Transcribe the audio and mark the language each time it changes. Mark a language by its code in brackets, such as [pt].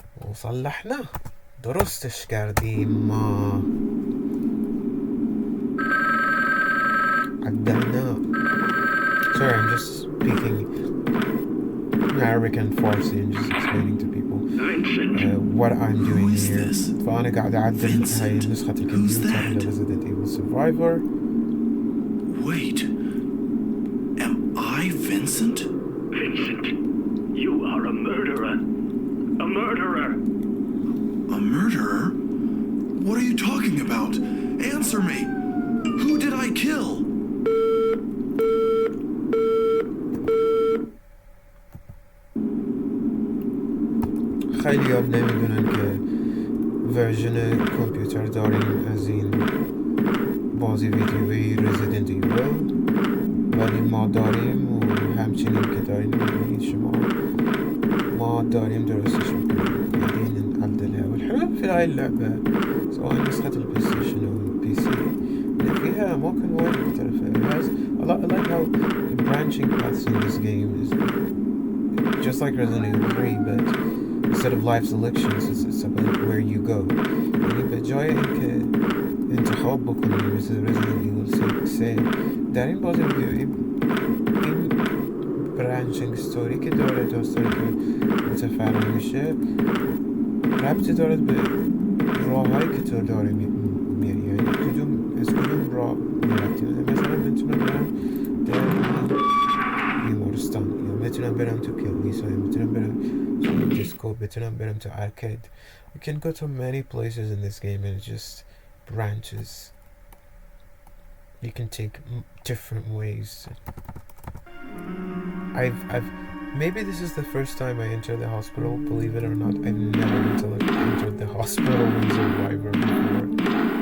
[fa] وصلحنا درستش کردیم [ar] ما عدلنا. [en] Sorry, I'm just speaking Arabic and Farsi and just explaining to people what I'm doing here. [ar] فأنا قاعد أعدل هاي نسخة الكمبيوتر لResident Evil Survivor. [en] Wait. Am I Vincent? Vincent, you are a murderer. A murderer. A murderer? What are you talking about? Answer me. Who did I kill? [fa] خیلی ها نمیدونن که ورژن کامپیوتر داریم از این بازی ویدیویی Resident Evil، ولی ما داریم و همچنین که داریم میبینید شما ما داریم درستش میکنیم [ar] بعدين نعدلها. والحلو في هاي اللعبة سواء نسخة البلاي ستيشن أو البي سي اللي فيها أماكن وايد مختلفة. [en] It has I like how the branching paths in this game is just like Resident Evil 3, but instead of live selections it's about where you go. [fa] يعني بجاي إنك انتخاب بکنی مثل Resident Evil 3 در این بازی ویدیویی این برانچینگ ستوری که داره داستانی که متفرع میشه ربطی دارد به راه هایی که تو داره میری، یعنی از کدوم راه میرفتی. مثلا میتونم برم در بیمارستان، یا میتونم برم تو کلیسا، یا میتونم برم تو دیسکو، میتونم برم تو ارکید. [en] You can go to many places in this game and it just branches. You can take different ways. I've maybe this is the first time I entered the hospital, believe it or not. I've never entered the hospital in Survivor before.